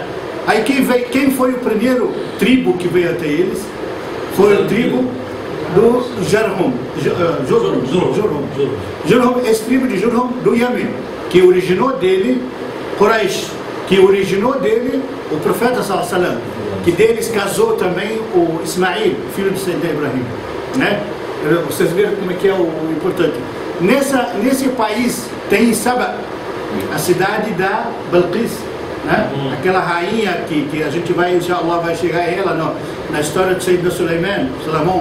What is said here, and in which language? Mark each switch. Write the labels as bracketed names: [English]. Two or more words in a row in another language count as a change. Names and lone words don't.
[Portuguese] Aí quem foi o primeiro tribo que veio até eles? Foi o tribo do Jurhum, esse tribo de Jurhum do Iêmen, que originou dele Quraysh, que originou dele o profeta [Arabic] صلى الله عليه وسلم, [Portuguese] que deles casou também o Ismail, filho de Sayyidina Ibrahim, né? Vocês viram como é que é o importante. Nesse país tem Saba, a cidade da Balqis, né? Aquela rainha que a gente vai, inshallah, vai chegar a ela na história de Sayyidina Salomão.